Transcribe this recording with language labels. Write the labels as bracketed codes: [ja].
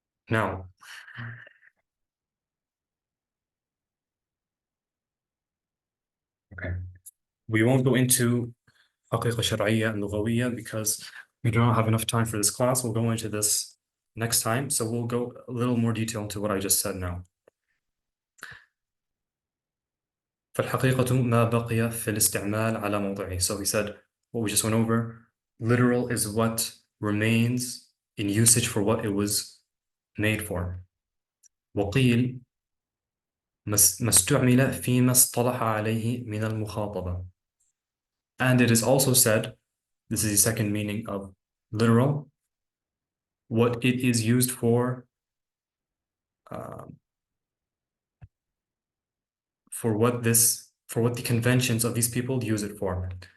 [en] Now, okay, we won't go into حقيقة شرعية and لغوية because we don't have enough time for this class. We'll go into this next time. So we'll go a little more detail into what I just said now. [ar] فالحقيقة ما بقي في الاستعمال على موضعه. [en] So we said what we just went over. Literal is what remains in usage for what it was made for. [ar] وقيل ما استعمل فيما اصطلح عليه من المخاطبة. [en] And it is also said, this is the second meaning of literal, what it is used for what the conventions of these people use it for.